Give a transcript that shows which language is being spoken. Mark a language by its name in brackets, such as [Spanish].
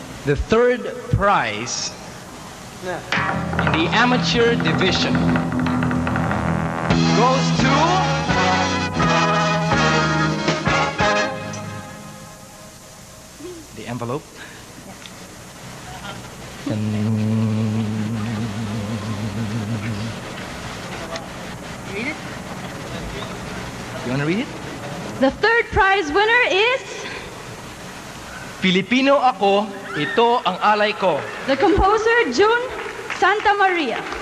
[English] The third prize in the amateur division goes to the envelope. Read it. You want to read it? The third prize winner is [Filipino] Filipino ako, ito ang alay ko. [English] the composer June Santa Maria.